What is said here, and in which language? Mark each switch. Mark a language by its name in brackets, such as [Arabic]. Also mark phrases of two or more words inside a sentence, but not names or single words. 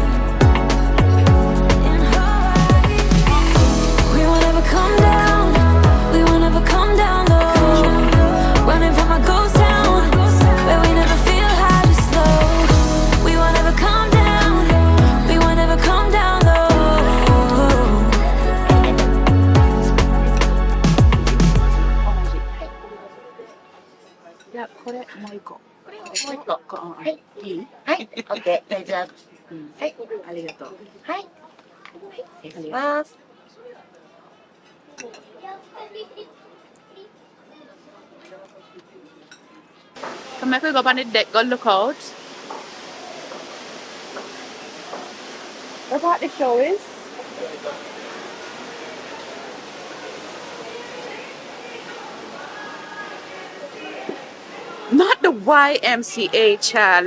[English] In Hawaii. We won't ever come down. We won't ever come down low. Running from a ghost town where we never feel high, just low. We won't ever come down. We won't ever come down low. [Japanese] Yeah, これもう一個。もう一個。はい。いい？はい、OK、大丈夫。はい、ありがとう。はい、ありがとう。ます。 [Norwegian] Kan vi gå på ditt dekk og lookout? [English] What the show is? Not the YMCA, child.